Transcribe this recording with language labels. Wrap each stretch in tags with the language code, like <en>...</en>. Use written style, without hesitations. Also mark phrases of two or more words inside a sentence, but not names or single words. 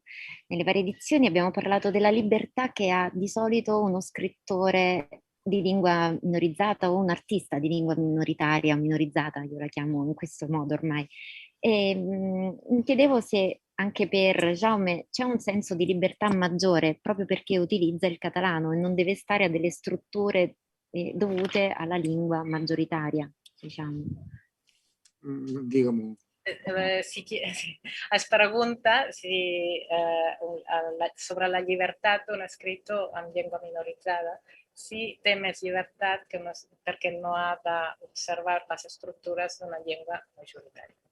<it>Nelle varie edizioni abbiamo parlato della libertà che ha di solito uno scrittore di lingua minorizzata o un artista di lingua minoritaria o minorizzata, io la chiamo in questo modo ormai. E mi chiedevo se anche per Jaume c'è un senso di libertà maggiore proprio perché utilizza il catalano e non deve stare a delle strutture dovute alla lingua maggioritaria, diciamo.</it> <ca>Digue-m'ho. Es pregunta si sobre la llibertat d'un escritor en llengua minoritzada, si té més llibertat perquè no ha d'observar les estructures d'una llengua majoritària.</ca>